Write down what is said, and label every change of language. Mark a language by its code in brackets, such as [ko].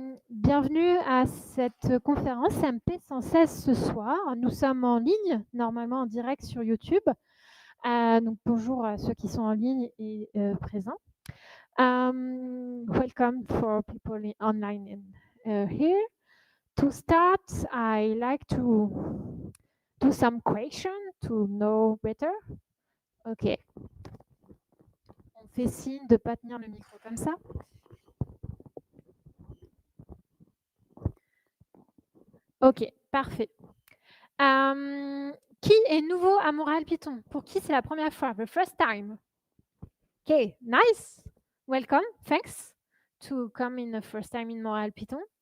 [fr] Bienvenue à cette conférence MP-116 ce soir. Nous sommes en ligne, normalement en direct sur YouTube. Donc bonjour à ceux qui sont en ligne et présents. [en] Welcome for people online here. To start, I like to do some question to know better. Ok. [fr] On fait signe de ne pas tenir le micro comme ça. Ok, parfait. Qui est nouveau à Montréal-Python? Pour qui c'est la première fois? [en] The first time. Ok, nice. Welcome. Thanks to come in the first time in Montréal-Python.